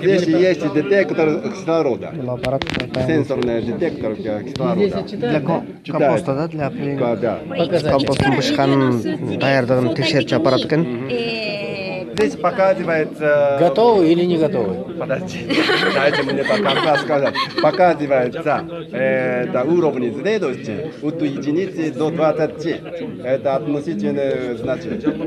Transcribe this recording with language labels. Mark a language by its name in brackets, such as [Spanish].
[Russian] Здесь есть детектор кислорода. [Kazakh] Бұл аппарат [Russian] Сенсорный детектор кислорода. для компоста, да, для Да. [Kazakh] компостың бышқанын даярдығын тексеруші аппарат екен. [Russian] Здесь показывается... Готовы или не готовы? Подожди, дайте мне пока сказать. Показывается уровень зрелости от единицы до 20. Это относительное значение.